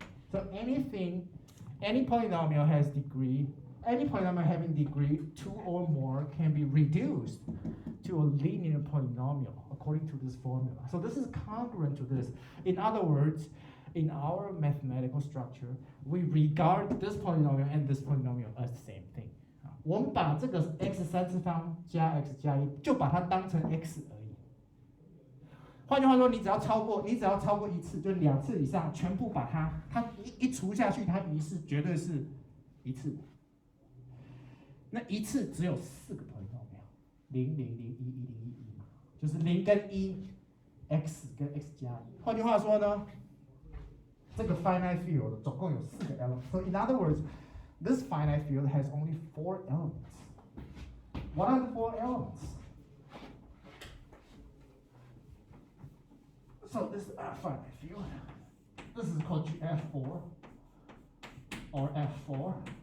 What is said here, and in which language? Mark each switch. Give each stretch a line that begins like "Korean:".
English: So any polynomial has degree, any polynomial having degree 2 or more can be reduced to a linear polynomial according to this formula. So this is congruent to this. In other words, in our mathematical structure, we regard this polynomial and this polynomial as the same thing.
Chinese: 我们把这个 x 3次方加 x 加1就把它当成 x 而已。换句话说，你只要超过一次，就2次以上，全部把它一除下去，它余式绝对是一次。那一次只有4个 polynomial， 0 0 0 1 1 0 1 1嘛，就是0跟1 ，x 跟 x 加1。换句话说呢，这个 finite field 总共有4个 elements。
English: So in other words, this finite field has only 4 elements. What are the 4 elements? So this is our finite field. This is called F4 or F4.